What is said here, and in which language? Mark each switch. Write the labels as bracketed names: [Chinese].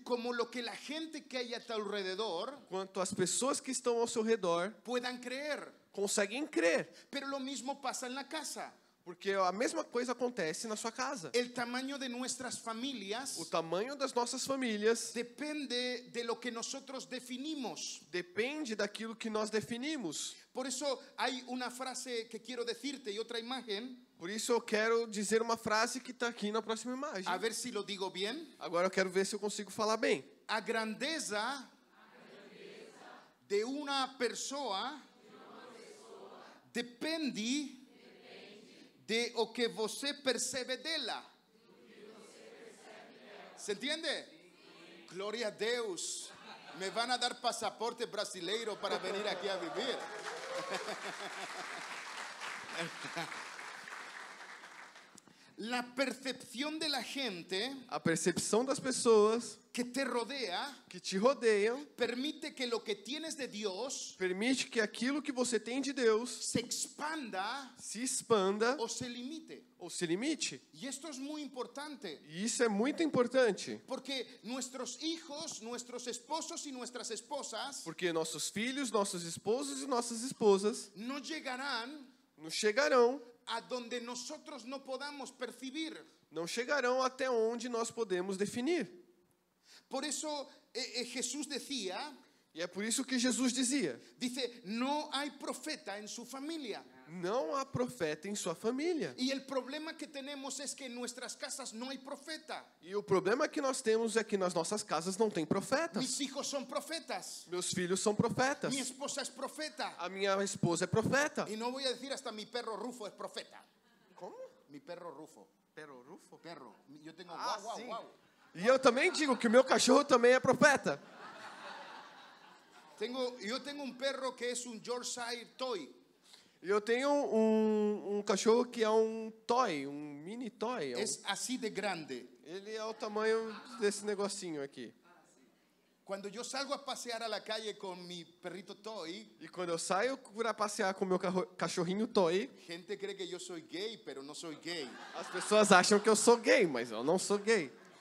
[Spanish] como lo que la gente que hay a tu alrededor [Portuguese] quanto as pessoas que estão ao seu redor [Spanish] puedan creer. [Portuguese] conseguem crer. [Spanish] Pero lo mismo pasa en la casa. [Portuguese] Porque a mesma coisa acontece na sua casa. [Spanish] El tamaño de nuestras familias [Portuguese] O tamanho das nossas famílias [Spanish] depende de lo que nosotros definimos. [Portuguese] depende daquilo que nós definimos. [Spanish] Por eso hay una frase que quiero decirte y otra imagen, [Portuguese] Por isso eu quero dizer uma frase que está aqui na próxima imagem. [Spanish] a ver si lo digo bien. [Portuguese] Agora eu quero ver se eu consigo falar bem. A grandeza de una persona depende de o que você percebe dela. [Spanish] ¿Se entiende? Gloria a Deus. Me van a dar pasaporte brasileiro para venir aquí a vivir. La percepción de la gente [Portuguese] A percepção das pessoas [Spanish] que te rodea [Portuguese] que te rodeiam [Spanish] permite que lo que tienes de Dios [Portuguese] permite que aquilo que você tem de Deus [Spanish] se expanda [Portuguese] se expanda [Spanish] o se limite. [Portuguese] ou se limite. [Spanish] Y esto es muy importante, [Portuguese] E isso é muito importante, [Spanish] porque nuestros hijos, nuestros esposos y nuestras esposas [Portuguese] porque nossos filhos, nossos esposos e nossas esposas [Spanish] no llegarán [Portuguese] não chegarão [Spanish] a donde nosotros no podamos percibir. [Portuguese] não chegarão até onde nós podemos definir. [Spanish] Por eso Jesús decía, [Portuguese] E é por isso que Jesus dizia: [Spanish] dice, no hay profeta en su familia. [Portuguese] não há profeta em sua família. [Spanish] Y el problema que tenemos es que en nuestras casas no hay profeta. [Portuguese] E o problema que nós temos é que nas nossas casas não tem profetas. [Spanish] Mis hijos son profetas. [Portuguese] Meus filhos são profetas. [Spanish] Mi esposa es profeta. [Portuguese] A minha esposa é profeta. [Spanish] Y no voy a decir hasta mi perro Rufo es profeta. [Portuguese] Como? [Spanish] Mi perro Rufo. Pero Rufo? Perro. Yo tengo Ah, guau, [Portuguese] sim. guau, guau. E eu também digo que o meu cachorro também é profeta. [Spanish] Yo tengo un perro que es un Yorkshire Toy. [Portuguese] E eu tenho um cachorro que é um toy, um mini toy. [Spanish] Es así de grande. [Portuguese] Ele é o tamanho desse negocinho aqui. [Spanish] Cuando yo salgo a pasear a la calle con mi perrito Toy, [Portuguese] E quando eu saio para passear com o meu cachorrinho toy, [Spanish] gente cree que yo soy gay, pero no soy gay. [Portuguese] as pessoas acham que eu sou gay, mas eu não sou gay.